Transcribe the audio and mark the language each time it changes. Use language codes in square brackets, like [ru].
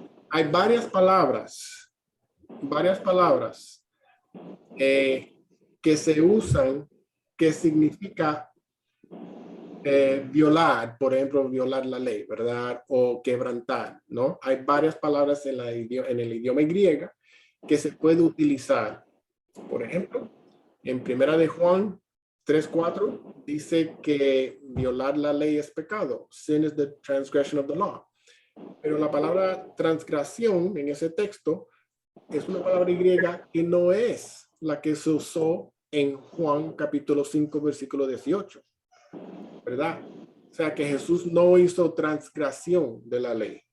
[es] Hay varias palabras que se usan que significa violar, por ejemplo, violar la ley, ¿verdad? O quebrantar, ¿no? Hay varias palabras en el idioma griego que se puede utilizar. Por ejemplo, en Primera de Juan 3:4 dice que violar la ley es pecado. [en] Sin is the transgression of the law. [es] Pero la palabra transgresión en ese texto es una palabra griega que no es la que se usó en Juan capítulo 5 versículo 18, ¿verdad? sea que Jesús no hizo transgresión de la ley.